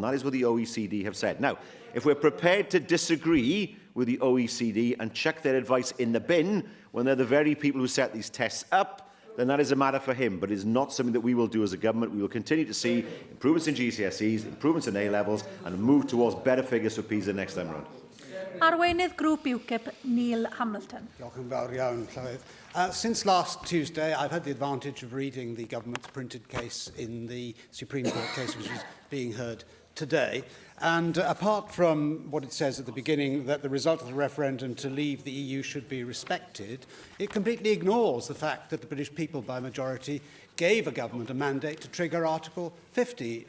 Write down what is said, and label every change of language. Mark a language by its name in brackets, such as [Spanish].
[English] That is what the OECD have said. Now, if we're prepared to disagree with the OECD and chuck their advice in the bin when they're the very people who set these tests up, then that is a matter for him. But it is not something that we will do as a government. We will continue to see improvements in GCSEs, improvements in A-levels, and move towards better figures for PISA next time round. [Welsh] Arweinydd grŵp UKIP, Neil Hamilton. Diolch yn fawr iawn, Llywydd. [English] Since last Tuesday, I've had the advantage of reading the government's printed case in the Supreme Court case, which is being heard today. And apart from what it says at the beginning, that the result of the referendum to leave the EU should be respected, it completely ignores the fact that the British people, by majority, gave a government a mandate to trigger Article 50.